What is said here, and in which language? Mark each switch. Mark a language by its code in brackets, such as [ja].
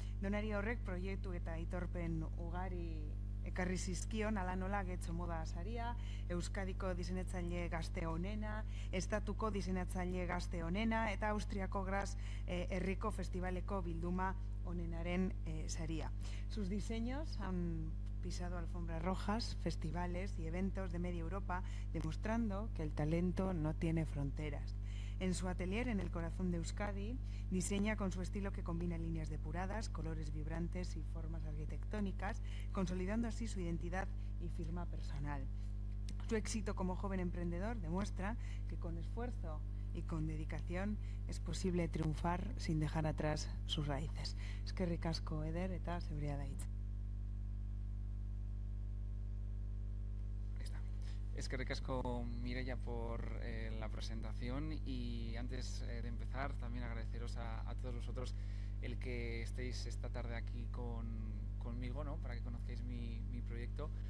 [eu] Donari horrek proiektu eta aitorpen ugari ekarri zizkion, ala nola Getxo Moda saria, Euskadiko diseinatzaile gazte onena, Estatuko diseinatzaile gazte onena eta Austriako Graz herriko festivaleko bilduma onenaren saria. [es] Sus diseños han pisado alfombras rojas, festivales y eventos de media Europa, demostrando que el talento no tiene fronteras. En su atelier en el corazón de Euskadi, diseña con su estilo que combina líneas depuradas, colores vibrantes y formas arquitectónicas, consolidando así su identidad y firma personal. Su éxito como joven emprendedor demuestra que con esfuerzo y con dedicación es posible triunfar sin dejar atrás sus raíces. [eu] Eskerrik asko, Eder, eta zeurea da hitza. Eskerrik asko, [es] Mireia, por la presentación, y antes de empezar también agradeceros a todos vosotros el que estéis esta tarde aquí conmigo, ¿no?, para que conozcáis mi proyecto.